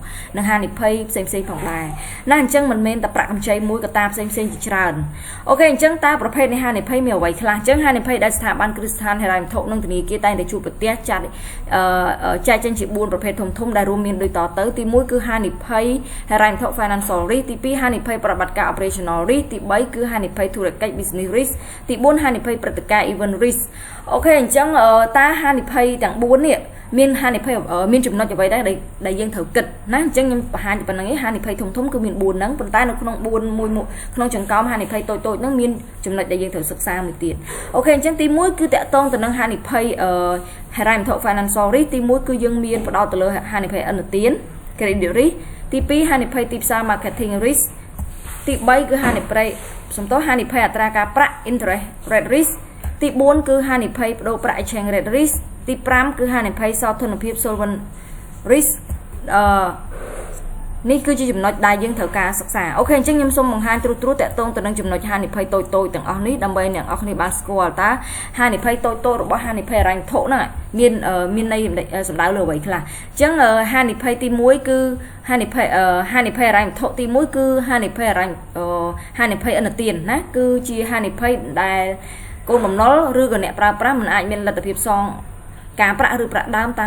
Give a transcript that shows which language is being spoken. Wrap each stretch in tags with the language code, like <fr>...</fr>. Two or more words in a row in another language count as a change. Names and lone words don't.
<km>នឹងហានិភ័យផ្សេងផងដែរណាអញ្ចឹងមិនមែនតែប្រាក់កម្ចីមួយកត្តាផ្សេងជាច្រើនអូខេអញ្ចឹងតើប្រភេទនៃហានិភ័យមានអ្វីខ្លះអញ្ចឹងហានិភ័យដែលស្ថាប័នគ្រឹះស្ថានហិរញ្ញវត្ថុនិងធនាគារតែងតែជួបប្រទះចែកចេញជា4ប្រភេទធំ ដែលរួមមានដូចតទៅទី1គឺហានិភ័យហិរញ្ញវត្ថុ</km> <en>financial risk</en> <km>ទី2ហានិភ័យប្រតិបត្តិការ</km> <en>operational risk</en> <km>ទី3គឺហានិភ័យធុរកិច្ច</km> <en>business risk</en> <km>ទី4ហានិភ័យព្រឹត្តិការណ៍ event risk អូខេអញ្ចឹងតើហានិភ័យទាំង4នេះមានហានិភ័យមានចំណុចអ្វីដែរដែលយើងត្រូវគិតណាអញ្ចឹងខ្ញុំបង្ហាញប៉ុណ្្នឹងឯង ហានិភ័យធំគឺមាន4ហ្នឹងប៉ុន្តែនៅក្នុង4មួយក្នុងចង្កោមហានិភ័យតូចហ្នឹងមានចំណុចដែលយើងត្រូវសិក្សាមួយទៀតអូខេអញ្ចឹងទី1គឺតកតងទៅនឹងហានិភ័យហិរញ្ញវត្ថុ</km> <en>financial risk</en> <km>ទី1គឺយើងមានផ្ដោតទៅលើហានិភ័យអនុទាន</km> <en>credit risk</en> <km>ទី2ហានិភ័យទីផ្សារ</km> <en>marketing risk</en> <km>ទី3គឺហានិភ័យអត្រាការប្រាក់</km> <en>interest rate risk</en> <km>ទី4គឺហានិភ័យប្តូរប្រាក់</km> <en>exchange rate risk</en> <km>ទី5គឺហានិភ័យសោធនភាព</km> <en>solvent risk</en> <km>នេះគឺជាចំណុចដែលយើងត្រូវការសិក្សាអូខេអញ្ចឹងខ្ញុំសូមបង្ហាញត្រួសតកតងទៅនឹងចំណុចហានិភ័យតូចទាំងអស់នេះដើម្បីអ្នកនរគ្នាបានស្គាល់តើហានិភ័យតូចរបស់ហានិភ័យហិរញ្ញវត្ថុហ្នឹងមានន័យសំដៅលើអ្វីខ្លះអញ្ចឹងហានិភ័យទី1គឺហានិភ័យហិរញ្ញវត្ថុទី1គឺហានិភ័យអនុទានណាគឺជាហានិភ័យដែលគោលបំណុលឬក៏អ្នកប្រើប្រាស់មិនអាចមានលទ្ធភាពសងការប្រាក់ឬប្រាក់ដើមតាម</km>